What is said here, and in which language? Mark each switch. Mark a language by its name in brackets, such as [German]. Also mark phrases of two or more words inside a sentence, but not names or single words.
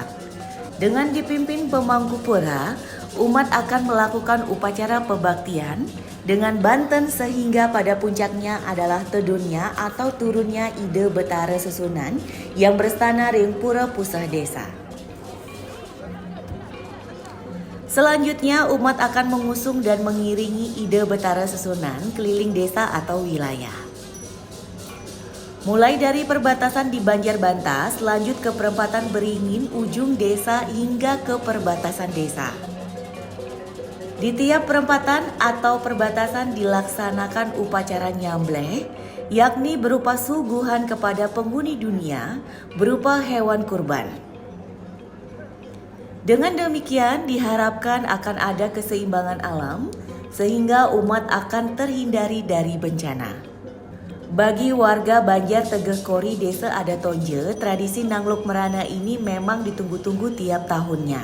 [Indonesian] Dengan dipimpin pemangku pura, umat akan melakukan upacara pebaktian dengan banten sehingga pada puncaknya adalah tedunnya atau turunnya ide betara susunan yang berstana ring pura puseh desa. Selanjutnya, umat akan mengusung dan mengiringi ide betara susunan keliling desa atau wilayah. Mulai dari perbatasan di Banjar Bantas, lanjut ke perempatan Beringin, ujung desa hingga ke perbatasan desa. Di tiap perempatan atau perbatasan dilaksanakan upacara nyambleh, yakni berupa suguhan kepada penghuni dunia berupa hewan kurban. Dengan demikian diharapkan akan ada keseimbangan alam sehingga umat akan terhindari dari bencana. Bagi warga Banjar Tegeh Kori Desa Adatonje, tradisi Nangluk Merana ini memang ditunggu-tunggu tiap tahunnya.